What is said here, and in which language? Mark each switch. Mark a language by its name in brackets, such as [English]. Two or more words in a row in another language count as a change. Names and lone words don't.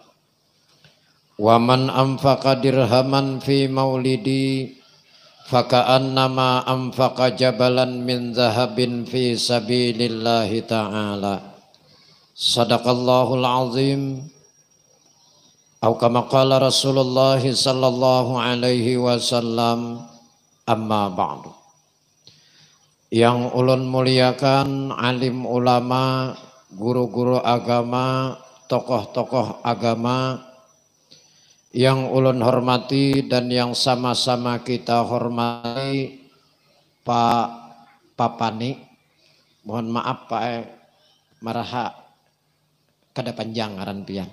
[Arabic] ومن أنفق درهما في مولدي فكأنما أنفق جبلا من ذهب في سبيل الله تعالى. صدق الله العظيم. أو كما قال رسول الله صلى الله عليه وسلم. أما بعد. [Banjar] Yang ulun muliakan alim ulama, guru-guru agama, tokoh-tokoh agama, yang ulun hormati dan yang sama-sama kita hormati Pak Papani, mohon maaf Pak Maraha kada panjang aran pian.